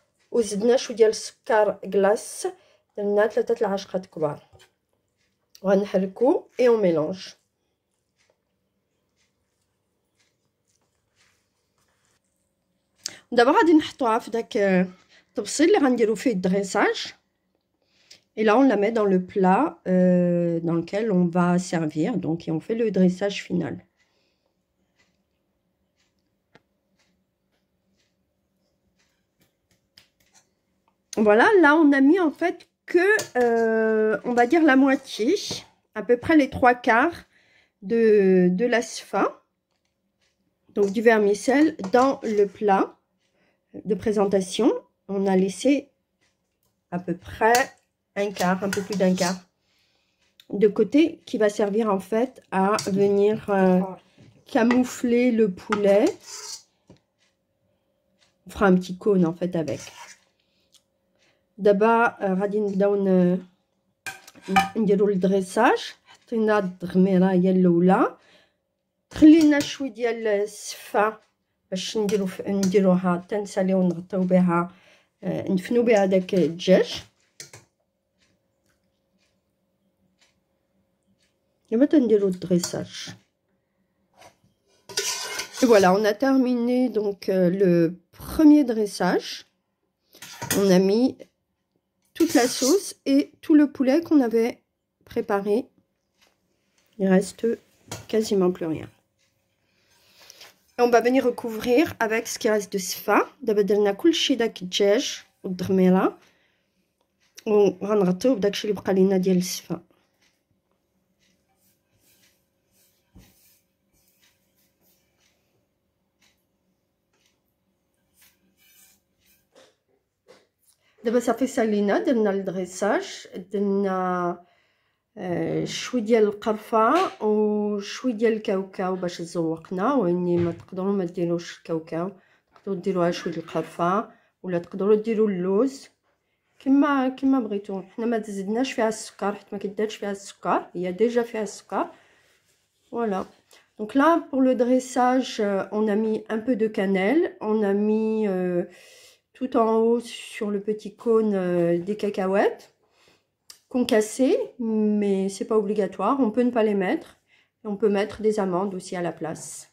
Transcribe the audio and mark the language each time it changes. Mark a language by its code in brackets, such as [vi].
[ar] وزدنا شويه ديال السكر glace. درنا 3 العشقات كبار. وغنحركو [fr] et on mélange. [ar] دابا غادي نحطوها في داك الطبسيل اللي غنديرو فيه الدريساج. [fr] Et là on la met dans le plat dans lequel on va servir. Donc et on fait le dressage final. Voilà, là on a mis en fait que on va dire la moitié, à peu près les 3/4 de la sfa, donc du vermicelle, dans le plat de présentation. On a laissé à peu près 1/4, un peu plus d'1/4 de côté, qui va servir en fait à venir camoufler le poulet. On fera un petit cône en fait avec. [ar] دابا غادي نبداو نديرو الدريساج. حطينا الضميره هي الاولى، خلينا شويه ديال السفه باش نديروها حتى نساليو ونغطيو بها ندفنو بها داك الدجاج. دابا تنديرو الدريساج. [fr] Et voilà, on a terminé donc le premier dressage. On a mis toute la sauce et tout le poulet qu'on avait préparé. Il reste quasiment plus rien. Et on va venir recouvrir avec ce qui reste de sfa. [ar] دابا درنا كلشي داك الدجاج والضميره وغنغطيو بداكشي اللي بقى لينا ديال السفا. دابا صافي سالينا، درنا الدريساج، درنا شويه ديال القرفه وشويه ديال الكاوكاو باش تزوقنا. واني ما تقدروا ما ديروش الكاوكاو، تقدروا ديروها شويه القرفه ولا تقدروا ديروا اللوز كما بغيتو. حنا ما زدناش فيها السكر حيت ما كيدارش فيها السكر، هي ديجا فيها السكر. [fr] Voilà. Donc là pour le dressage on a mis un peu de cannelle, on a mis tout en haut sur le petit cône des cacahuètes concassées, mais c'est pas obligatoire, on peut ne pas les mettre. Et on peut mettre des amandes aussi à la place.